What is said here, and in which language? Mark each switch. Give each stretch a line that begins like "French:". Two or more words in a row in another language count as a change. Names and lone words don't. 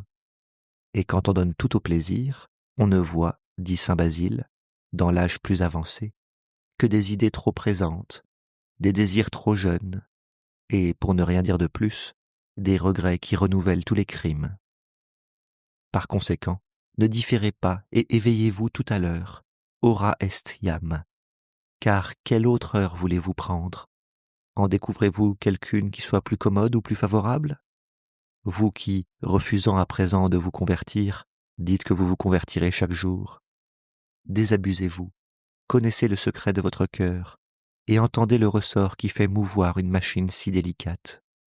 French: Et quand on donne tout au plaisir, on ne voit, dit saint Basile, dans l'âge plus avancé, que des idées trop présentes, des désirs trop jeunes, et, pour ne rien dire de plus, des regrets qui renouvellent tous les crimes. Par conséquent, ne différez pas et éveillez-vous tout à l'heure,
Latin: ora est iam.
French: Car quelle autre heure voulez-vous prendre? En découvrez-vous quelqu'une qui soit plus commode ou plus favorable? Vous qui, refusant à présent de vous convertir, dites que vous vous convertirez chaque jour. Désabusez-vous, connaissez le secret de votre cœur et entendez le ressort qui fait mouvoir une machine si délicate.